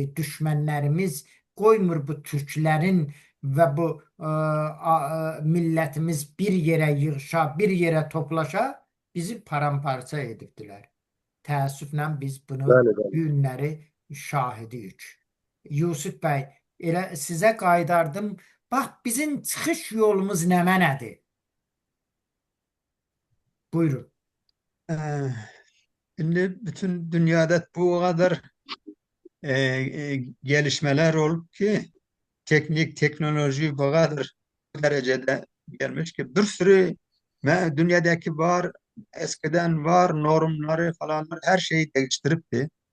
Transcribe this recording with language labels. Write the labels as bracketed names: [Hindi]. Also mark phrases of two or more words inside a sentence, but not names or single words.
[Azerbaijani] Düşmənlərimiz qoymur bu türklərin və bu millətimiz bir yerə yığışa, bir yerə toplaşa bizi paramparça edibdilər. Təəssüflə biz bunu Bəli, bəli. bu günləri şahidiyik. Yusuf bəy, elə sizə qaydardım. Bax, bizim çıxış yolumuz nədir? Buyurun. [Turkish] Şimdi bütün dünyada bu kadar gelişmeler olup ki teknoloji bu kadar bu derecede gelmiş ki bir sürü dünyadaki var, eskiden var normları falanlar her şeyi değiştiripti.